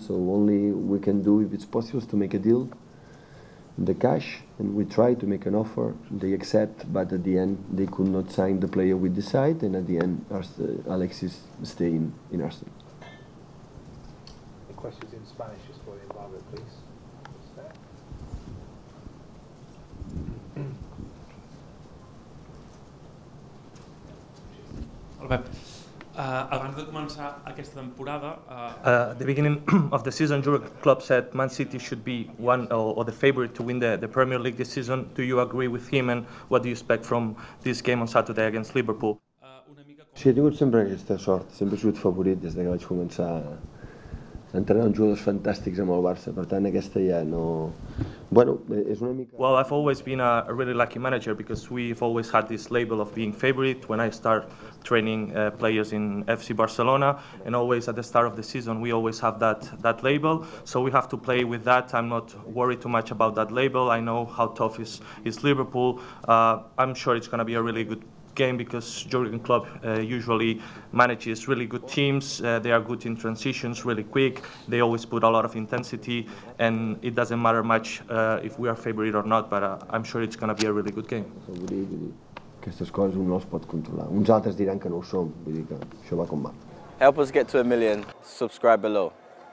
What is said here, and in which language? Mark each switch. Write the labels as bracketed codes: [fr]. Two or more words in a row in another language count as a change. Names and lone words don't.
[en] So only we can do, if it's possible, is to make a deal, the cash, and we try to make an offer. They accept, but at the end they could not sign the player we decide, and at the end Alexis stay in Arsenal. The questions in Spanish just for the embargo, please. [ca] Hola, Pep. Abans de començar aquesta temporada... [en] At the beginning of the season, your club said Man City should be one or the favorite to win the Premier League this season. Do you agree with him, and what do you expect from this game on Saturday against Liverpool? [ca] Sí, he tingut sempre aquesta sort, sempre he sigut favorit des que vaig començar a entrenar uns jugadors fantàstics amb el Barça, per tant aquesta ja no... Bueno, és una mica... [en] Well, I've always been a really lucky manager because we've always had this label of being favorite when I start training players in FC Barcelona, and always at the start of the season we always have that label, so we have to play with that. I'm not worried too much about that label. I know how tough is Liverpool. I'm sure it's going to be a really good game because Jurgen Klopp usually manages really good teams. They are good in transitions, really quick. They always put a lot of intensity, and it doesn't matter much if we are favorite or not, but I'm sure it's going to be a really good game. [ca] Aquestes coses un no les pot controlar. Uns altres diran que no ho som, vull dir que això va com va. [en] Help us get to 1 million. Subscribe below.